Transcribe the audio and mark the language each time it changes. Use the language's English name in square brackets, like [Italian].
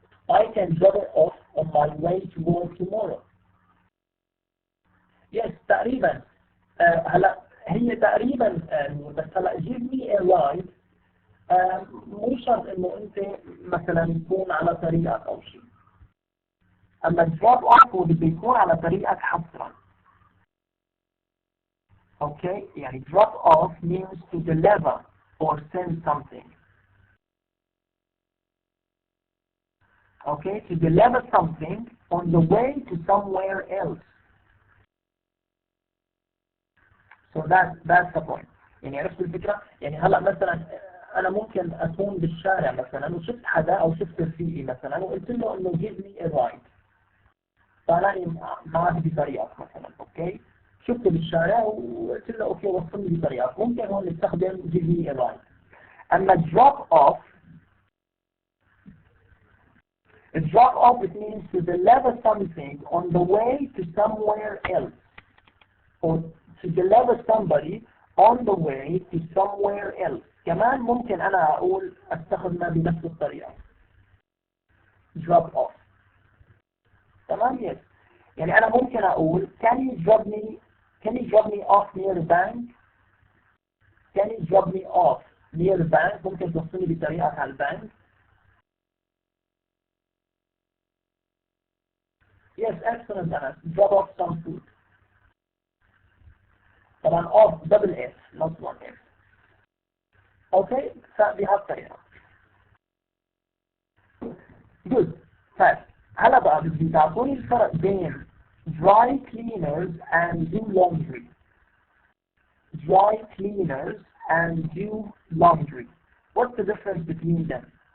[English] I can drop it off on my way to work tomorrow. [Arabic] Yes تقريبا هلا هي تقريبا بس هلا [English] give me a ride [Arabic] مو شرط انه انت مثلا يكون على طريقك او شيء. اما drop off هو بده يكون على طريقك حصرا. [English] Okay يعني drop off means to deliver or send something. Okay to deliver something on the way to somewhere else. So that's the point. [Arabic] يعني عرفت الفكرة؟ يعني هلا مثلا أنا ممكن أكون بالشارع مثلا وشفت حدا أو شفت رفيقي مثلا وقلت له إنه [English] give me a ride. [Arabic] طالعني معه بطريقك مثلا، أوكي؟ شفته بالشارع وقلت له أوكي وصلني بطريقك، ممكن هون نستخدم [English] give me a ride. أما drop off it means to deliver something on the way to somewhere else. Or to deliver somebody on the way to somewhere else. [Arabic] كمان ممكن أنا أقول أستخدمها بنفس الطريقة. [English] drop off. تمام yes. [Arabic] يعني أنا ممكن أقول [English] can you drop me off near the bank? Can you drop me off near the bank? [Arabic] ممكن توصلني بطريقك على البنك. [English] Yes, excellent Anas. Drop off some food. طبعا off double S not one S. [Arabic] اوكي فبهالطريقة. good طيب هلا بقى بدي تعطوني الفرق بين [English] dry cleaners and do laundry. dry cleaners and do laundry. What's the difference between them?